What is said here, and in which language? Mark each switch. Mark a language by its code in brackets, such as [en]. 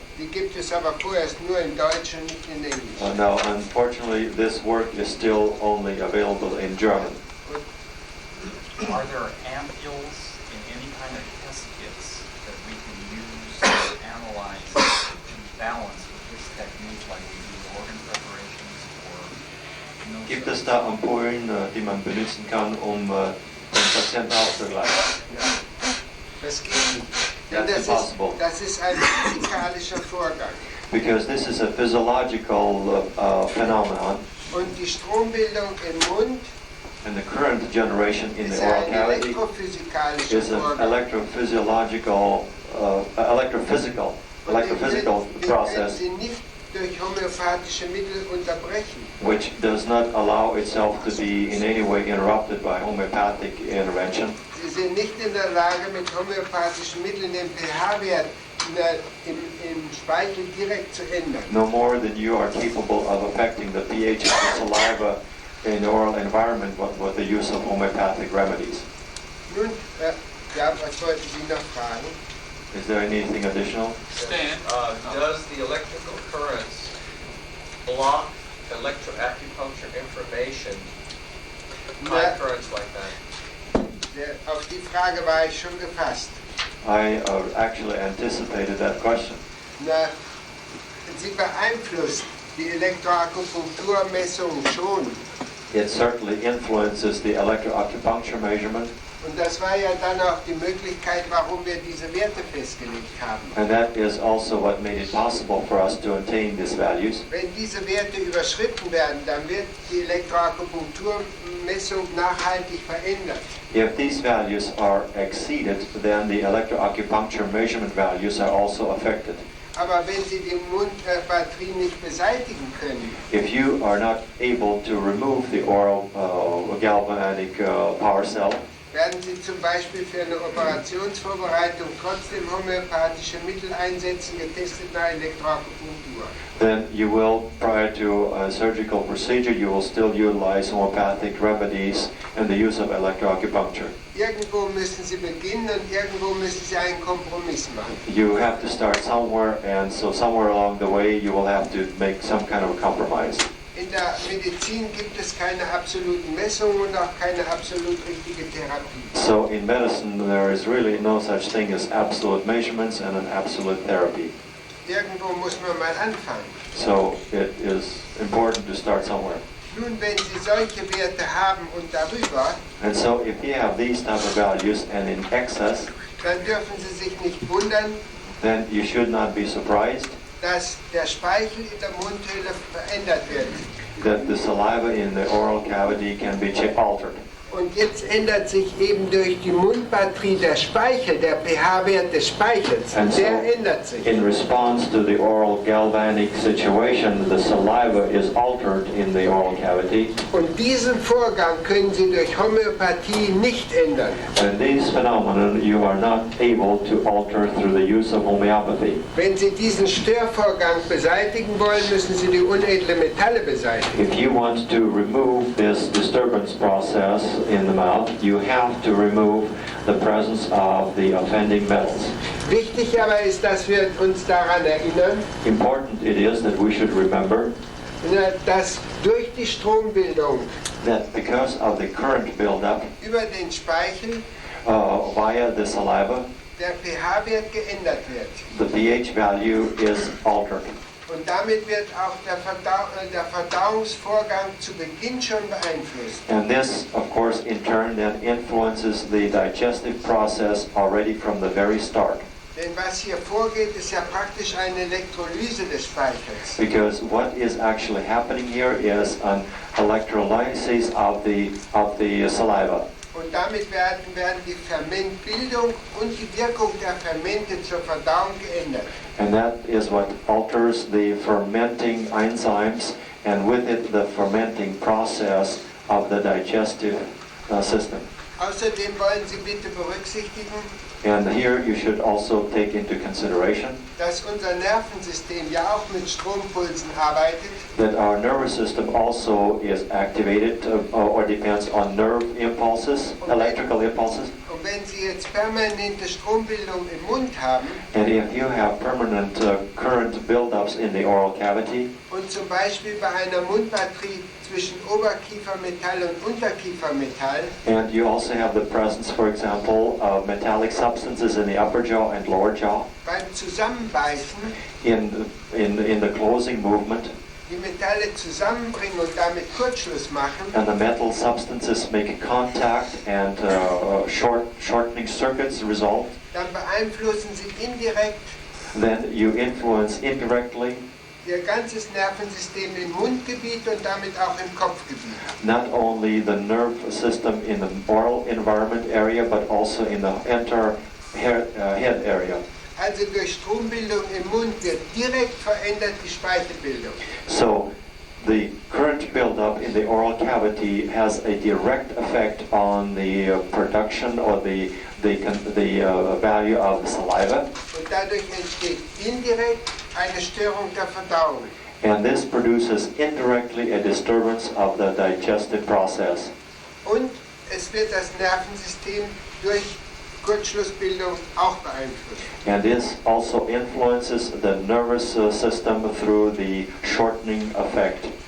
[de] Die gibt es aber vorerst nur in Deutsch und nicht in Englisch. [en] Now, unfortunately, this work is still only available in German. Are there ampules in any kind of test kits that we can use to analyze and balance with this technique like we do organ preparations or... [de] Gibt es da Ampullen, die man benutzen kann, den Patienten auszugleichen? Das geht nicht. Denn [en] That's impossible. [de] Das ist ein physikalischer Vorgang. [en] Because this is a physiological phenomenon, [de] Und die Strombildung im Mund [en] and the current generation in [de] ist [en] the oral [de] ein [en] cavity [de] elektrophysikalischer [en] is an [de] Vorgang. [en] electrophysical [de] Den [en] process [de] können Sie nicht durch homöopathische Mittel unterbrechen. [en] which does not allow itself to be in any way interrupted by homeopathic intervention. [de] Sie sind nicht in der Lage, mit homöopathischen Mitteln den pH-Wert im Speichel direkt zu ändern. [en] No more than you are capable of affecting the pH of the saliva in the oral environment with the use of homeopathic remedies. [de] Nun, ja, was wollten Sie noch fragen? [en] Is there anything additional? Stan? Does the electrical currents block electroacupuncture information, high currents like that? [de] Auf die Frage war ich schon gefasst. [en] I actually anticipated that question. [de] Na, sie beeinflusst die Elektroakupunkturmessung schon. [en] It certainly influences the electroacupuncture measurement, [de] Und das war ja dann auch die Möglichkeit, warum wir diese Werte festgelegt haben. [en] and that is also what made it possible for us to attain these values. [de] Wenn diese Werte überschritten werden, dann wird die Elektroakupunkturmessung nachhaltig verändert. [en] If these values are exceeded, then the electroacupuncture measurement values are also affected. [de] Aber wenn Sie die Mundbatterie nicht beseitigen können, [en] If you are not able to remove the oral galvanic power cell, [de] werden Sie zum Beispiel für eine Operationsvorbereitung trotzdem homöopathische Mittel einsetzen, getestet nach Elektroakupunktur. [en] then you will, prior to a surgical procedure, you will still utilize homeopathic remedies and the use of electroacupuncture. [de] Irgendwo müssen Sie beginnen und irgendwo müssen Sie einen Kompromiss machen. [en] You have to start somewhere, and so somewhere along the way you will have to make some kind of a compromise. [de] In der Medizin gibt es keine absoluten Messungen und auch keine absolut richtige Therapie. [en] So in medicine there is really no such thing as absolute measurements and an absolute therapy. [de] Irgendwo muss man mal anfangen. [en] So it is important to start somewhere. [de] Nun, wenn Sie solche Werte haben und darüber, [en] And so if you have these type of values and in excess, [de] dann dürfen Sie sich nicht wundern, [en] then you should not be surprised [de] dass der Speichel in der Mundhöhle verändert wird. [en] that the saliva in the oral cavity can be altered. [de] Und jetzt ändert sich eben durch die Mundbatterie der Speichel, der pH-Wert des Speichels. [en] And so, [de] Der ändert sich. [en] in response to the oral galvanic situation, the saliva is altered in the oral cavity. [de] Und diesen Vorgang können Sie durch Homöopathie nicht ändern. [en] And these phenomena you are not able to alter through the use of homeopathy. [de] Wenn Sie diesen Störvorgang beseitigen wollen, müssen Sie die unedlen Metalle beseitigen. [en] If you want to remove this disturbance process in the mouth, you have to remove the presence of the offending metals. [de] Wichtig aber ist, dass wir uns daran erinnern, [en] Important it is that we should remember [de] dass durch die Strombildung [en] that because of the current buildup [de] über den Speichel [en] via the saliva, [de] der pH-Wert geändert wird. [en] the pH value is altered. [de] Und damit wird auch der Verdauungsvorgang zu Beginn schon beeinflusst. [en] And this, of course, in turn then influences the digestive process already from the very start. [de] Denn was hier vorgeht, ist ja praktisch eine Elektrolyse des Speichels. [en] Because what is actually happening here is an electrolysis of the saliva. [de] Und damit werden die Fermentbildung und die Wirkung der Fermente zur Verdauung geändert. [en] And that is what alters the fermenting enzymes and with it the fermenting process of the digestive system. [de] Außerdem wollen Sie bitte berücksichtigen, [en] And here you should also take into consideration [de] dass unser Nervensystem ja auch mit Strompulsen arbeitet. [en] that our nervous system also is activated or depends on nerve impulses, electrical impulses. [de] Und wenn Sie jetzt permanente Strombildung im Mund haben [en] And if you have permanent current buildups in the oral cavity, [de] und zum Beispiel bei einer Mundbatterie zwischen Oberkiefermetall und Unterkiefermetall, [en] and you also have the presence, for example, of metallic substances in the upper jaw and lower jaw, [de] beim Zusammenbeißen [en] in the closing movement, [de] die Metalle zusammenbringen und damit Kurzschluss machen, [en] and the metal substances make contact and shortening circuits result, [de] dann beeinflussen Sie indirekt [en] then you influence indirectly [de] Ihr ganzes Nervensystem im Mundgebiet und damit auch im Kopfgebiet. [en] not only the nerve system in the oral environment area, but also in the entire head area. [de] Also durch Strombildung im Mund wird direkt verändert die Speichebildung. [en] So the current buildup in the oral cavity has a direct effect on the production or the value of the saliva, [de] Und dadurch entsteht indirekt eine Störung der Verdauung. [en] and this produces indirectly a disturbance of the digestive process. [de] Und es wird das Nervensystem durch Kurzschlussbildung auch beeinflusst. [en] And this also influences the nervous system through the shortening effect.